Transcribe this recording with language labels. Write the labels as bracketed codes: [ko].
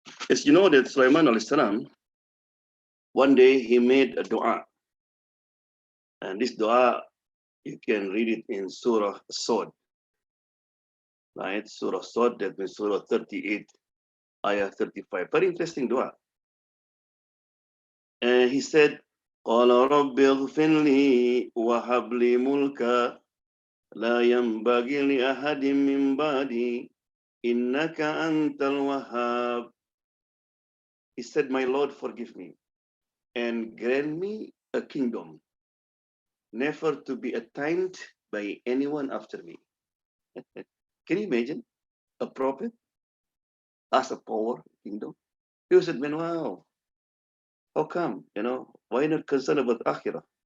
[en] As you know that Sulaiman alayhi salam, one day he made a dua. And this dua, you can read it in Surah Sod. Right? Surah Sod, that means Surah 38, Ayah 35. Very interesting dua. And he said, [ar] قال رب اغفر لي وهب لي ملكا لا ينبغي لأحد من بعدي إنك أنت الوهاب. [en] He said, my Lord, forgive me and grant me a kingdom, never to be attained by anyone after me. Can you imagine a prophet as a power kingdom? He said, man, wow, how come? Why not concerned about akhirah?